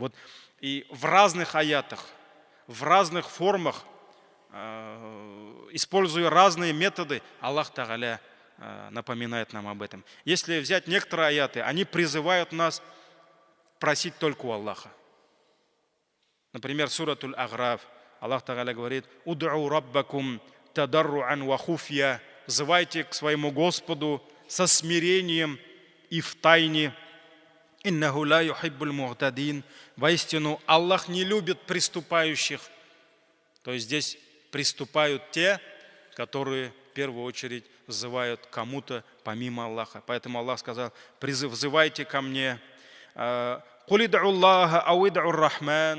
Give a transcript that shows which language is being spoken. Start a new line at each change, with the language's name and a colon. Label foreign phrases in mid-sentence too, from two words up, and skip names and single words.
Russian: Вот и в разных аятах, в разных формах, используя разные методы,
Arabic: الله تعالى
Russian: напоминает нам об этом. Если взять некоторые аяты, они призывают нас просить только у Аллаха. Например, суратуль Аграф.
Arabic: الله تعالى говорит: «ادعوا ربكم تضرعا وخفية».
Russian: Взывайте к своему Господу со смирением и в тайне.
Arabic: «إنه لا يحب المعتدين».
Russian: Воистину, Аллах не любит преступающих. То есть здесь приступают те, которые в первую очередь взывают кому-то помимо Аллаха. Поэтому Аллах сказал: «Взывайте ко мне».
Arabic: «قل ادعوا الله أو ادعوا الرحمن».